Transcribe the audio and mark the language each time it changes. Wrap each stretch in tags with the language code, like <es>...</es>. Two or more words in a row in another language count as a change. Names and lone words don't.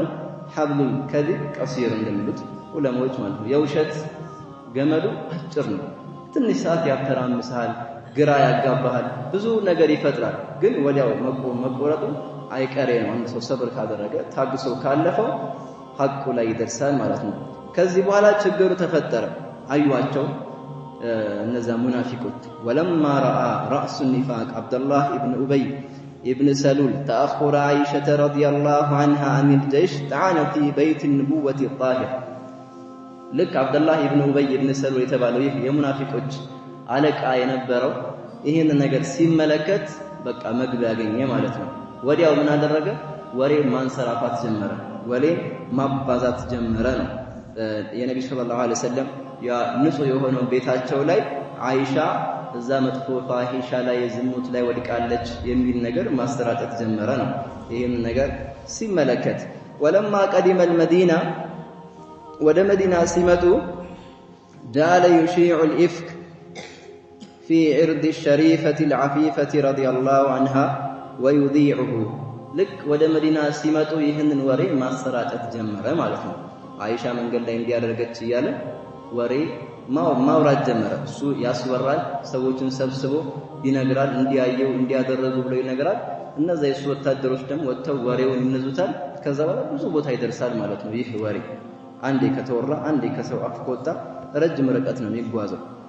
<ar>حبل الكذب قصير</ar> <am>እንደሚሉት ዑለማዎች ማለት ነው የውሸት ገመዱ አጭር ነው ትንሽ ሰዓት ያተራምሳል ግራ ያጋባሃል ብዙ ነገር ይፈጥራል ግን ወዲያው መቆረጡ አይቀሬ ነው አንድ ሰው ሰብር ካደረገ ታግሶ ካለፈው ሐቁ ላይ ይደርሳል ማለት ነው ከዚህ በኋላ ችግሩ ተፈጠረ አዩዋቸው እነዛ ሙናፊቆች</am> <ar>ولما راى راس النفاق عبد الله ابن ابي ابن سلول تاخر عائشه رضي الله عنها عن الجيش طعن في بيت النبوه الطاهر</ar> <am>ልክ አብደላህ ኢብኑ ኡበይ ኢብኑ ሰሉል የተባለው ይህ የሙናፊቆች አለቃ የነበረው ይሄን ነገር ሲመለከት በቃ መግቢያ ያገኘ ማለት ነው ወዲያው ምን አደረገ ወሬ ማንሰራፋት ጀመረ ወሬ ማባዛት ጀመረ ነው የነብዩ</am> <ar>صلى الله عليه وسلم</ar> <am>ያ ንጹህ የሆነው ቤታቸው ላይ አይሻ እዛ መጥፎ ፋሂሻ ላይ ዝሙት ላይ ወድቃለች የሚል ነገር ማስተራጨት ጀመረ ነው ይሄን ነገር ሲመለከት</am> <ar>ولما قدم المدينه</ar> <am>ወደ መዲና ሲመጡ</am> <ar>جعل يشيع الإفك في عرض الشريفة العفيفة رضي الله عنها ويذيعه</ar> <am>ልክ ወደ መዲና ሲመጡ ይህንን ወሬ ማሰራጨት ጀመረ ማለት ነው አይሻ መንገድ ላይ እንዲያደርገች ይያለ ወሬ ማውራት ጀመረ እሱ ያስወራል ሰዎችን ሰብስቦ ይነግራል እንዲያየው እንዲያደረጉ ብሎ ይነግራል እነዛ የሱ ወታደሮች ደግሞ ወጥተው ወሬውን ይነዙታል ከዛ በኋላ ብዙ ቦታ ይደርሳል ማለት ነው ይህ ወሬ አንዴ ከተወራ አንዴ ከሰው አፍ ከወጣ ረጅም ርቀት ነው የሚጓዘው</am>